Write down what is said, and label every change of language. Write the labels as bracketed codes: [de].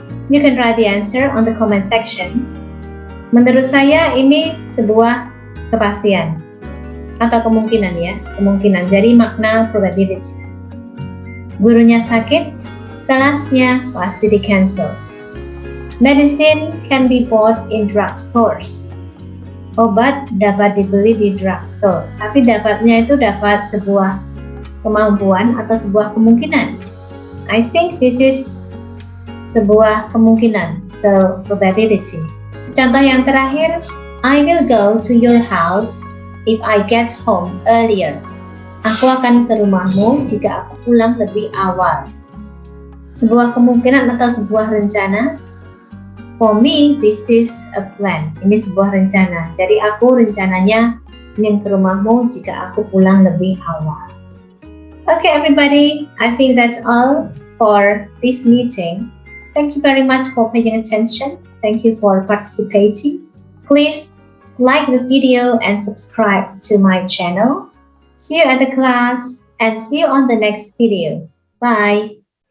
[en] You can write the answer on the comment section. [id] Menurut saya ini sebuah kepastian atau kemungkinan ya, kemungkinan. Jadi makna probability. Gurunya sakit, kelasnya pasti di cancel. [en] Medicine can be bought in drugstores. [id] Obat dapat dibeli di drugstore, tapi dapatnya itu dapat sebuah kemampuan atau sebuah kemungkinan. [en] I think this is [id] sebuah kemungkinan, [en] so probability. [id] Contoh yang terakhir, [en] I will go to your house if I get home earlier. [id] Aku akan ke rumahmu jika aku pulang lebih awal. Sebuah kemungkinan atau sebuah rencana. [en] For me, this is a plan. [id] Ini sebuah rencana. Jadi aku rencananya ingin ke rumahmu jika aku pulang lebih awal. [en] Okay, everybody, I think that's all for this meeting. Thank you very much for paying attention. Thank you for participating. Please like the video and subscribe to my channel. See you at the class and see you on the next video. Bye.